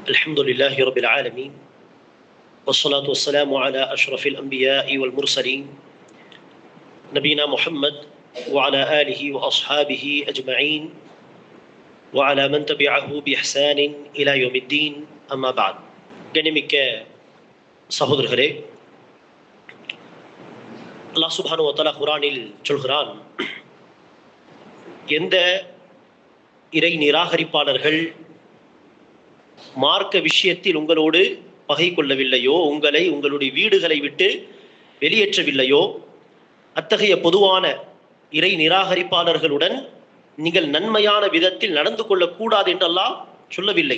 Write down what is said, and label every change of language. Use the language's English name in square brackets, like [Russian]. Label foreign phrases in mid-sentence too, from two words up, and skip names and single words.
[Arabic] الحمد لله رب العالمين والصلاة والسلام على أشرف الأنبياء والمرسلين نبينا محمد وعلى آله وأصحابه أجمعين وعلى من تبعه بإحسان إلى يوم الدين أما بعد [Tamil] கண்ணியமிக்க சகோதரர்களே, அல்லாஹ் சுப்ஹானஹு வ தஆலா குர்ஆனில் சொல்கிறான், எந்த இறை நிராகரிப்பாளர்கள் மார்க்க விஷயத்தில் உங்களோடு பகை கொள்ளவில்லையோ, உங்களை உங்களுடைய வீடுகளை விட்டு வெளியேற்றவில்லையோ, அத்தகைய பொதுவான இறை நிராகரிப்பாளர்களுடன் நீங்கள் நன்மையான விதத்தில் நடந்து கொள்ளக்கூடாது என்று அல்லாஹ் சொல்லவில்லை.